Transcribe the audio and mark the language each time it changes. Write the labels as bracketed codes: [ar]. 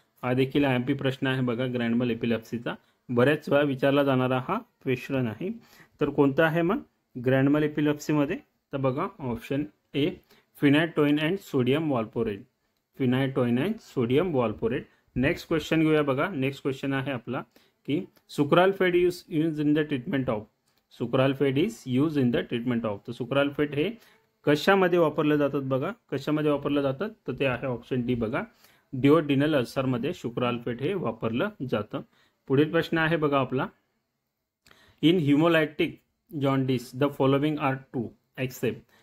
[mr] हा देखील IMP प्रश्न आहे बघा ग्रँडमल एपिलेप्सीचा, बऱ्याच वेळा विचारला जाणारा हा क्वेश्चन आहे. तर कोणता आहे मग ग्रँडमल एपिलेप्सीमध्ये. तर बघा option A फिनायटोइन and sodium वॉल्पोरेट. फिनायटोइन and sodium वॉल्पोरेट. Next question घेऊया बघा. नेक्स्ट क्वेश्चन आहे आपला [en] की sucralfate use in the treatment of, sucralfate is use in the treatment of. [mr] तर सुक्राल्फेट हे कशामध्ये वापरलं जातात बघा, कशामध्ये वापरलं जातात, तर ते आहे ऑप्शन डी बघा, डिओडिनल अल्सरमध्ये सुक्राल्फेट हे वापरलं जातं. पुढील प्रश्न आहे बघा आपला, [en] In haemolytic jaundice the following are true except.